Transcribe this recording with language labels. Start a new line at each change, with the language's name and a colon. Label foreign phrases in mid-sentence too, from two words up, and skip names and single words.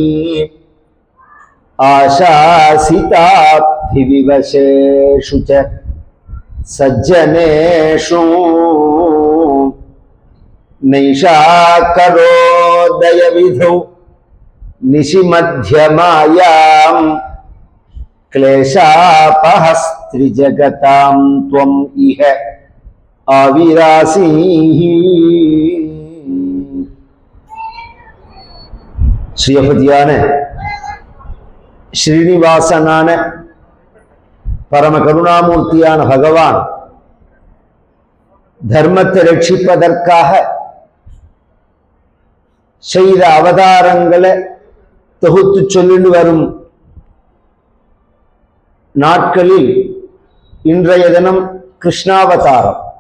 Sanskrit: आशासिताभिविवशेषु च सज्जनेषु नैषाकरोदयविधौ निशिमध्यमायां क्लेशापहस्त्रिजगतां त्वम् इह आविरासी।
Tamil: ஸ்ரீபதியான ஸ்ரீனிவாசனான பரம கருணாமூர்த்தியான பகவான் தர்மத்தை ரட்சிப்பதற்காக செய்த அவதாரங்களை தொகுத்து சொல்லிட்டு வரும் நாட்களில் இன்றைய தினம் கிருஷ்ணாவதாரம்.